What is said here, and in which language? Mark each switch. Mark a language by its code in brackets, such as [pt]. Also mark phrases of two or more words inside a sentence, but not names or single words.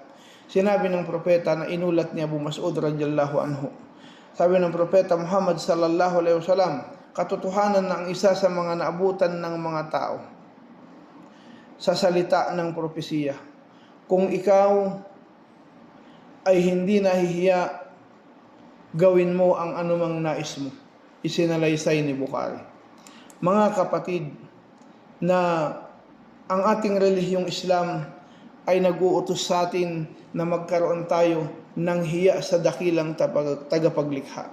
[tl] Sinabi ng propeta na inulat ni Abu Mas'ud [ar] رضي الله عنه. [tl] Sabi ng propeta Muhammad [ar] صلى الله عليه وسلم, [tl] katotohanan na ang isa sa mga naabutan ng mga tao sa salita ng propesiya, kung ikaw ay hindi nahihiya, gawin mo ang anumang nais mo. Isinalaysay ni Bukhari. Mga kapatid, na ang ating relihiyong Islam ay nag-uutos sa atin na magkaroon tayo ng hiya sa dakilang tagapaglikha.